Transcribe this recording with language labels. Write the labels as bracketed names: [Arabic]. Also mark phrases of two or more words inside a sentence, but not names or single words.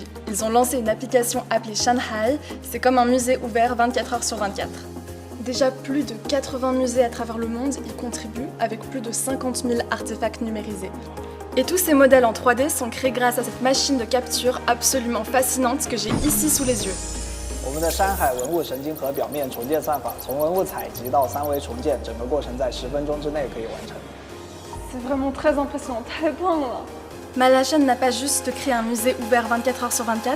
[French] Ils ont lancé une application appelée Shanghai, c'est comme un musée ouvert 24 heures sur 24. Déjà plus de 80 musées à travers le monde y contribuent avec plus de 50 000 artefacts numérisés. Et tous ces modèles en 3D sont créés grâce à cette machine de capture absolument fascinante que j'ai ici sous les yeux. [Chinese] 我们的山海文物神经核表面重建算法，从文物采集到3维重建，整个过程在10分钟之内可以完成。 [French] C'est vraiment très impressionnant, [Chinese] 太棒了! [French] Malachan n'a pas juste créé un musée ouvert 24 heures sur 24.